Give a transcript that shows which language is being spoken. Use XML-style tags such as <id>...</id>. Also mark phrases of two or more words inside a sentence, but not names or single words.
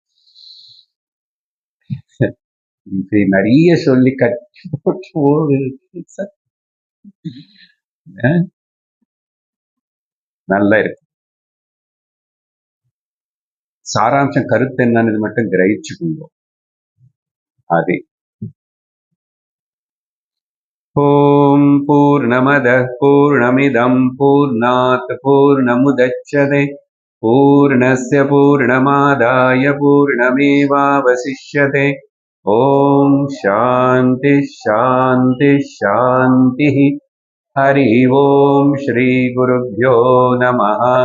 <ta>இப்படி நிறைய சொல்லி கட்டி போட்டு நல்லா இருக்கு. சாராம்சம் கருத்து என்னன்னு மட்டும் கிரகிச்சுக்கோங்க.</ta> <sa>அது ॐ पूर्णमदः पूर्णमिदम् पूर्णात् पूर्णमुदच्यते पूर्णस्य पूर्णमादाय पूर्णमेवावशिष्यते. ॐ शान्ति शान्ति शान्ति. हरि ॐ श्री गुरुभ्यो नमः.</sa>